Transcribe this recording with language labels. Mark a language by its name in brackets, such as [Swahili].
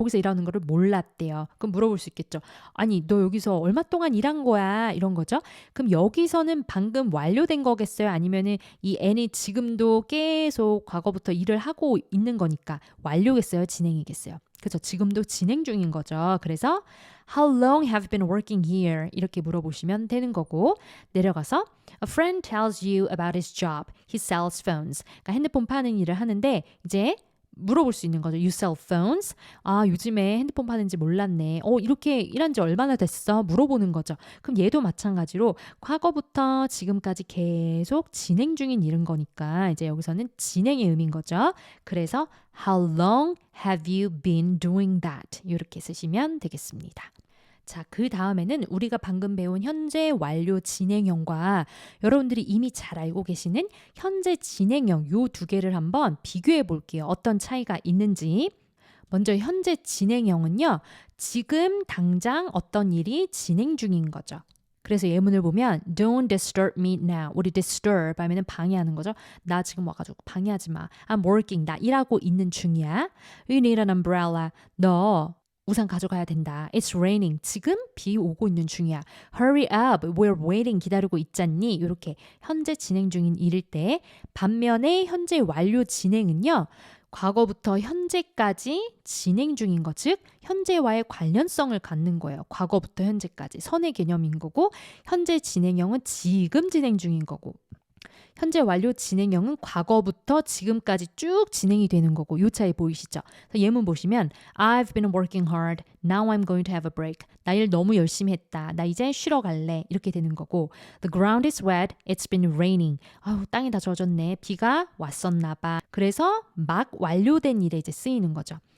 [Korean] 거기서 일하는 거를 몰랐대요. 그럼 물어볼 수 있겠죠. 아니 너 여기서 얼마 동안 일한 거야? 이런 거죠. 그럼 여기서는 방금 완료된 거겠어요? 아니면은 이 An이 지금도 계속 과거부터 일을 하고 있는 거니까 완료겠어요? 진행이겠어요? 그죠? 지금도 진행 중인 거죠. 그래서 [English] How long have you been working here? [Korean] 이렇게 물어보시면 되는 거고 내려가서 [English] A friend tells you about his job. He sells phones. [Korean] 그러니까 핸드폰 파는 일을 하는데 이제 물어볼 수 있는 거죠. [English] You sell phones? [Korean] 아, 요즘에 핸드폰 파는지 몰랐네. 이렇게 일한 지 얼마나 됐어? 물어보는 거죠. 그럼 얘도 마찬가지로 과거부터 지금까지 계속 진행 중인 일인 거니까 이제 여기서는 진행의 의미인 거죠. 그래서 [English] How long have you been doing that? [Korean] 이렇게 쓰시면 되겠습니다. 자, 그 다음에는 우리가 방금 배운 현재 완료 진행형과 여러분들이 이미 잘 알고 계시는 현재 진행형 요 두 개를 한번 비교해 볼게요. 어떤 차이가 있는지. 먼저 현재 진행형은요. 지금 당장 어떤 일이 진행 중인 거죠. 그래서 예문을 보면 [English] Don't disturb me now. [Korean] 우리 disturb 하면은 방해하는 거죠. 나 지금 와가지고 방해하지 마. [English] I'm working. [Korean] 나 일하고 있는 중이야. [English] You need an umbrella. [Korean] 너 우산 가져가야 된다. [English] It's raining. [Korean] 지금 비 오고 있는 중이야. [English] Hurry up. We're waiting. [Korean] 기다리고 있잖니. 이렇게 현재 진행 중인 일일 때 반면에 현재 완료 진행은요. 과거부터 현재까지 진행 중인 것, 즉 현재와의 관련성을 갖는 거예요. 과거부터 현재까지 선의 개념인 거고 현재 진행형은 지금 진행 중인 거고 현재 완료 진행형은 과거부터 지금까지 쭉 진행이 되는 거고 요 차이 보이시죠? [English] 예문 보시면 I've been working hard. Now I'm going to have a break. [Korean] 나 일 너무 열심히 했다. 나 이제 쉬러 갈래. 이렇게 되는 거고 [English] The ground is wet. It's been raining. [Korean] 아우, 땅이 다 젖었네. 비가 왔었나 봐. 그래서 막 완료된 일에 이제 쓰이는 거죠.